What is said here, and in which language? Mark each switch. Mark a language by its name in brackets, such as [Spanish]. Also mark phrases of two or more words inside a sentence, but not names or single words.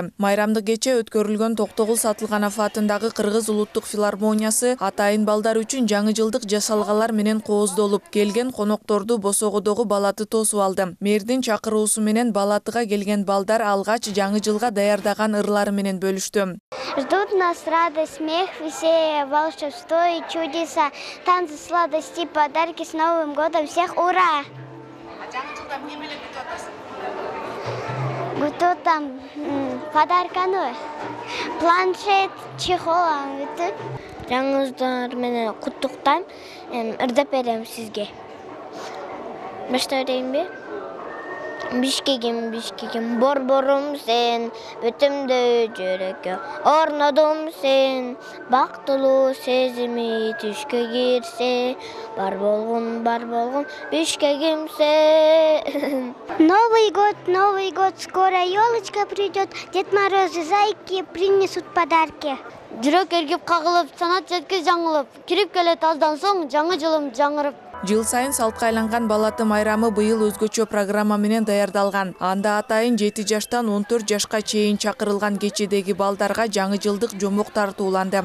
[Kyrgyz] Майрамдык кече өткөрүлгөн Токтогул Сатылганов атындагы Кыргыз улуттук филармониясы атайын балдар үчүн жаңы жылдык жасалгалар менен кооздолуп, келген конокторду босогодогу балаты тосуп алды. Мэрдин чакыруусу менен балатыга келген балдар алгач жаңы жылга даярдаган ырлары менен бөлүштү. [Russian] Ждут нас радость, смех, веселье, волшебство и чудеса, танцы, сладости, подарки с Новым годом. Всех ура! [Kyrgyz] Күтөтам подарканы, планшет, чехол өтөт. Жаңыңыздар менен куттуктайм, ырдап берем сизге. Баштайбы? Бишкегим, борборум сен, өтүмдө жүрөккө орнодум сен, бактылуу сезими түшкө кирсе, бар болгон, бишкегим сен. [Russian] Новый год, скоро елочка придет, Дед Мороз и зайки принесут подарки. [Kyrgyz] Жүрөк эргип кагылып, санат жеткиз жаңылып, кирип келет аздан соң, жаңы жылым жаңырып. Жыл сайын салтка айланган балаты майрамы быйыл өзгөчө программа менен даярдалган. Анда атайын 7 жаштан 14 жашка чейин чакырылган кечедеги балдарга жаңы жылдык жомок тартууланды.